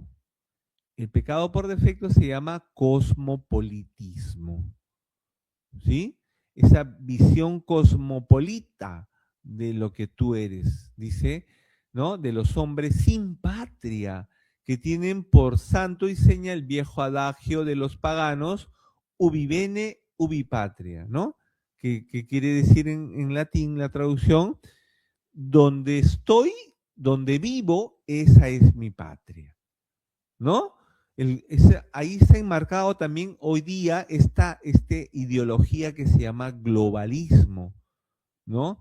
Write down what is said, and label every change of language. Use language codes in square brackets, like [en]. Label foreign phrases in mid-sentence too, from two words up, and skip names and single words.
[es] El pecado por defecto se llama cosmopolitismo, ¿sí? Esa visión cosmopolita de lo que tú eres, dice, ¿no? De los hombres sin patria, que tienen por santo y seña el viejo adagio de los paganos, [la] ubi bene, ubi patria, [es] ¿no? Que quiere decir en latín la traducción, donde estoy, donde vivo, esa es mi patria, ¿no? Ahí está enmarcado también hoy día esta ideología que se llama globalismo, ¿no?